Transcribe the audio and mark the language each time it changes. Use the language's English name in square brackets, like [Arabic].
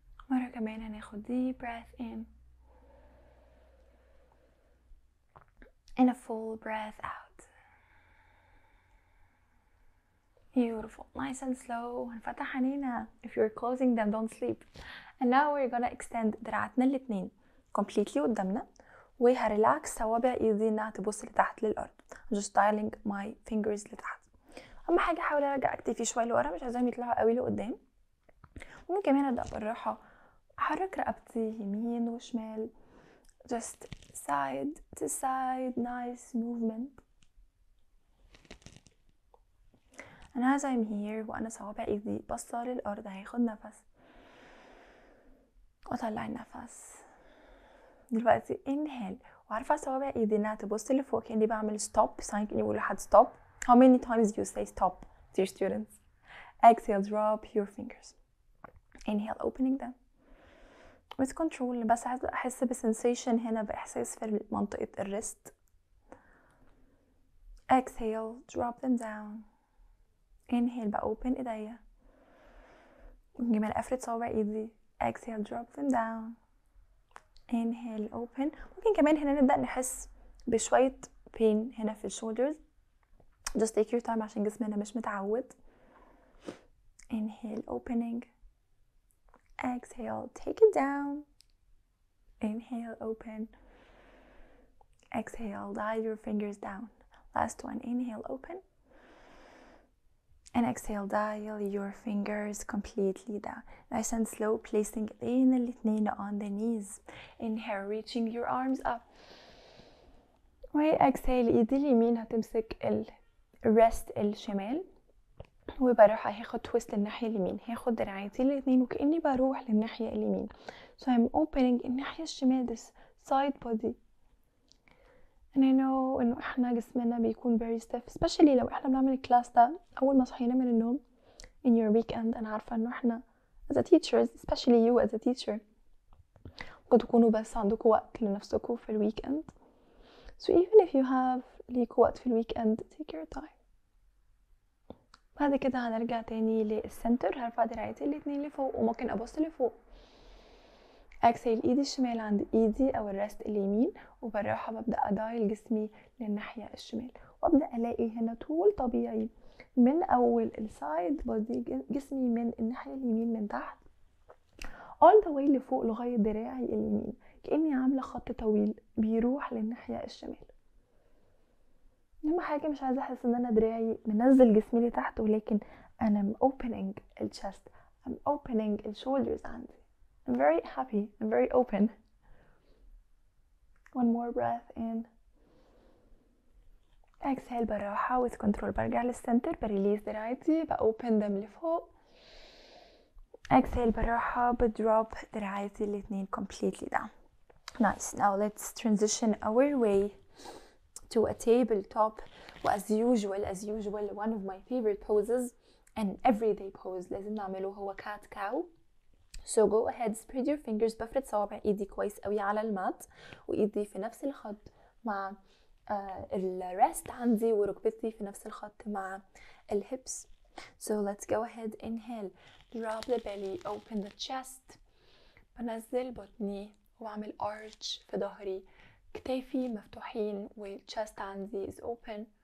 [Arabic] مرة كمان هناخد [English] deep breath in and a full breath out. Beautiful, nice and slow. [Arabic] هنفتح عينينا. [English] If you're closing them, don't sleep. And now we're gonna extend [Arabic] دراعاتنا الاتنين [English] completely [Arabic] قدامنا وهريلاكس صوابع ايدي انها تبص لتحت للارض. [English] I'm just dialing my fingers [Arabic] لتحت. اهم حاجة احاول ارجع اكتفي شوية لورا، مش عايزاهم يطلعوا قوي لقدام. ممكن كمان ابدأ بالراحة احرك رقبتي يمين وشمال. [English] Just side to side, nice movement. And as I'm here [Arabic] وانا صوابع ايدي باصة للارض هاخد نفس واطلع النفس. دلوقتي [English] inhale [Arabic] وهرفع صوابع ايدي انها تبص لفوق كأني بعمل [English] stop sign، [Arabic] كأني بقول لحد [English] stop. How many times do you say stop to your students? Exhale, drop your fingers. Inhale, opening them with control. [Arabic] بس عايزة احس بسensation هنا، باحساس في منطقة الريست. [English] Exhale, drop them down. Inhale [Arabic] بقى [English] open [Arabic] ايديا، جمال افرد صوابع ايدي. [English] Exhale, drop them down. Inhale, open. [Arabic] ممكن كمان هنا نبدأ نحس بشوية [English] pain [Arabic] هنا في [English] shoulders. Just take your time [Arabic] عشان جسمنا مش متعود. [English] Inhale, opening. Exhale, take it down. Inhale, open. Exhale, dive your fingers down. Last one. Inhale, open. And exhale, dial your fingers completely down. Nice and slow, placing [Arabic] الاتنين [English] on the knees. Inhale, reaching your arms up. Right, exhale, [Arabic] ايدي اليمين هتمسك الرست الشمال، وبروح هاخد تويست الناحية اليمين، هاخد دراعاتي الاتنين وكأني بروح للناحية اليمين. [English] So I'm opening [Arabic] الناحية الشمال، [English] this side body. And I know [Arabic] انه احنا جسمنا بيكون [English] very stiff، especially [Arabic] لو احنا بنعمل الكلاس ده اول ما صحينا من النوم [English] in your weekend. [Arabic] انا عارفة انه احنا [English] as a teacher, especially you as a teacher، [Arabic] ممكن تكونوا بس عندكم وقت لنفسكم في الويكند. [English] So even if you have [Arabic] ليكوا وقت في الويكند, [English] take your time. [Arabic] بعد كده هنرجع تاني للسنتر، هرفع دراعاتي الاتنين لفوق وممكن ابص لفوق. اكسل ايدي الشمال عند ايدي او الرست اليمين، وبالراحه ببدا ادايل جسمي للناحيه الشمال، وابدا الاقي هنا طول طبيعي من اول السايد بودي جسمي من الناحيه اليمين من تحت [English] all the way [Arabic] لفوق لغايه دراعي اليمين، كاني عامله خط طويل بيروح للناحيه الشمال. اهم حاجه مش عايزه احس ان انا دراعي منزل جسمي لتحت، ولكن انا [English] opening [Arabic] الchest, [English] I'm opening [Arabic] الshoulders عندي. [English] I'm very happy, I'm very open. One more breath in. Exhale [Arabic] بالراحة [English] with control. [Arabic] برجع للسنتر، بريليز دراعتي، بopen them لفوق. [English] Exhale [Arabic] بالراحة، بدروب دراعتي الاتنين [English] completely down. Nice. Now let's transition our way to a tabletop. As usual, one of my favorite poses and everyday pose [Arabic] لازم نعمله هو [English] cat cow. So go ahead, spread your fingers. [Arabic] بفرد صوابع ايدي كويس قوي على المات، وايدي في نفس الخط مع الرست عندي، وركبتي في نفس الخط مع الهيبس. [English] So let's go ahead. Inhale, drop the belly, open the chest. [Arabic] بنزل بطني واعمل [English] arch [Arabic] في ظهري، كتافي مفتوحين والchest عندي [English] is open.